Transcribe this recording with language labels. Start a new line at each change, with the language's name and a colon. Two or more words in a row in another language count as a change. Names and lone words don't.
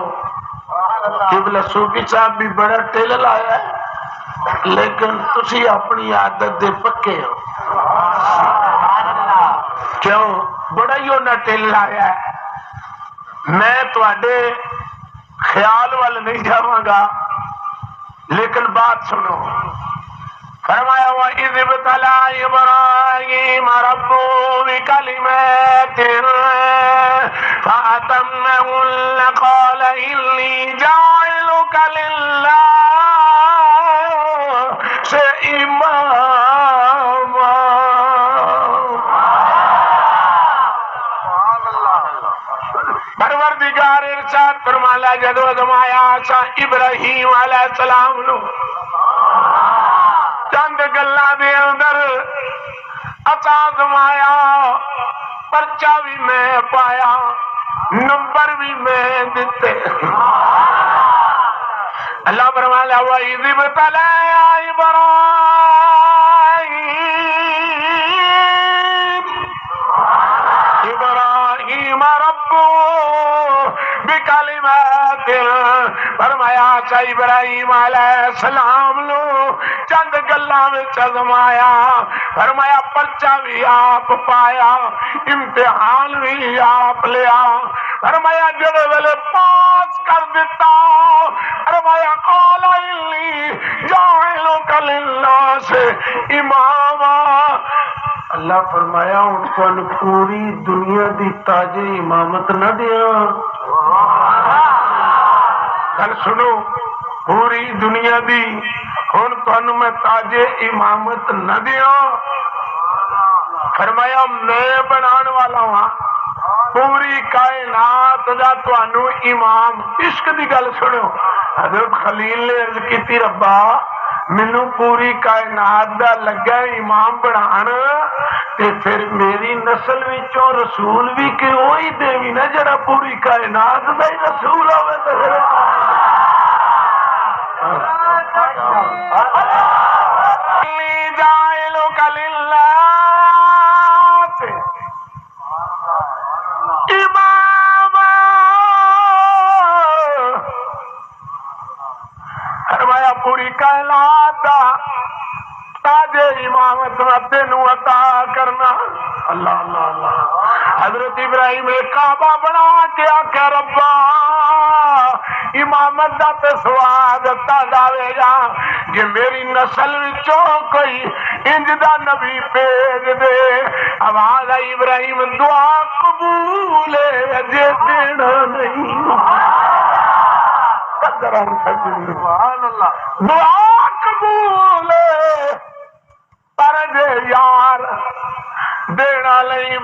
Punjabi: قبلہ صوفی صاحب بھی بڑا ٹیل لایا ہے لیکن تسی اپنی عادت دے پکے ہو. کیوں بڑا ہی ہونا ٹیل لایا ہے. میں تواڈے خیال وال نہیں جاواں گا لیکن بات سنو.
Arabic: فرمایا وَإِذِ ابْتَلَىٰ إِبْرَاهِيمَ رَبُّهُ بِكَلِمَاتٍ فَأَتَمَّهُنَّ قَالَ إِنِّي جَاعِلُكَ لِلنَّاسِ إِمَامًا.
Punjabi: پروردگار ارشاد فرمایا جدو ازمایا سا ابراہیم
Arabic: علیہ السلام
Punjabi: نو چند گلاں دے اندر عطا ازمایا، پرچہ بھی میں پایا، نمبر بھی میں دیتے.
Arabic: اللہ فرمایا وَإِذِ ابْتَلَىٰ إِبْرَاهِيمَ رَبُّهُ بِكَلِمَاتٍ،
Punjabi: فرمایا سا ابراہیم
Arabic: علیہ السلام
Punjabi: نو چند گلاں وچ ازمایا. فرمایا پرچہ بھی آپ پایا، امتحان بھی آپ لیا. فرمایا جڑے ویلے پاس کر دیتا، فرمایا
Arabic: قال انی جاعلک للناس اماما.
Punjabi: اللہ فرمایا ان کو پوری دنیا دی تاج امامت نہ دیا. گل سنو، پوری دنیا دی ہن تانوں میں تاج امامت نہ دیا. فرمایا میں بنان والا ہاں پوری کائنات دا تانوں امام. عشق دی گل سنو، حضرت خلیل نے عرض کیتی ربا مینوں پوری کائنات دا لگا امام بنان تے پھر میری نسل وچوں رسول بھی کہ وہی دیوی نا جڑا پوری کائنات دا ہی رسول ہوے.
Arabic: تے جاعلک للناس اماما،
Punjabi: فرمایا پوری کائنات دا تاج امامت تینوں عطا کرنا. اللہ اللہ اللہ. حضرت ابراہیم نے کعبہ بنا کے آکھیا ربا امامت دا تے سواد تا داوے گا کہ میری نسل وچوں کوئی انج دا نبی بھیج دے. آواز آئی ابراہیم دعا قبول ہے اجے دینا نہیں.
Arabic: سبحان اللہ.
Punjabi: دعا قبول ہے پر جے یار دینا نہیں.